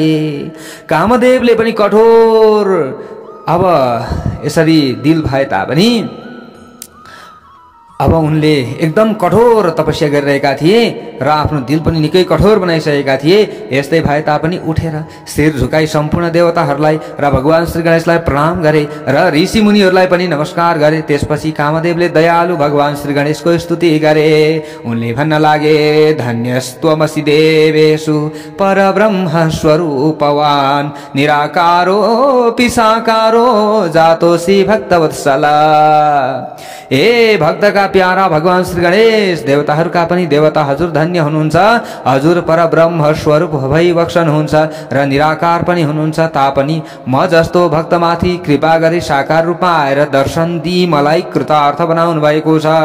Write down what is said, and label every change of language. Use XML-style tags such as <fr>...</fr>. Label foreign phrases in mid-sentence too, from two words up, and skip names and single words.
<ne>कामदेवले पनि कठोर अब यसरी दिल भए तापनि अब उनले एकदम कठोर तपस्या गरिरहेका थिए र आफ्नो दिल पनि निकै कठोर बनाइसकेका थिए। यस्तै भए तापनि उठेर शिर झुकाई सम्पूर्ण देवताहरूलाई र भगवान श्री गणेशलाई प्रणाम गरे र ऋषि मुनिहरूलाई पनि नमस्कार गरे। त्यसपछि कामदेवले दयालु भगवान श्री गणेशको स्तुति गरे। उनले भन्न लागे,</ne> <sa>धन्यस्त्वमसि देवेषु परब्रह्म स्वरूपवान निराकारोऽपि साकारो जातोऽसि भक्तवत्सला।</sa> <ne>ए भक्तका प्यारा भगवान श्री गणेश, देवताहरूका पनि देवता हजुर धन्य हुनुहुन्छ। हजुर परब्रह्म स्वरूप भई बक्सनुहुन्छ र निराकार पनि हुनुहुन्छ। तापनि म जस्तो भक्तमाथि कृपा गरी साकार रूपमा आएर दर्शन दिई मलाई कृतार्थ बनाउनु भएको छ।</ne>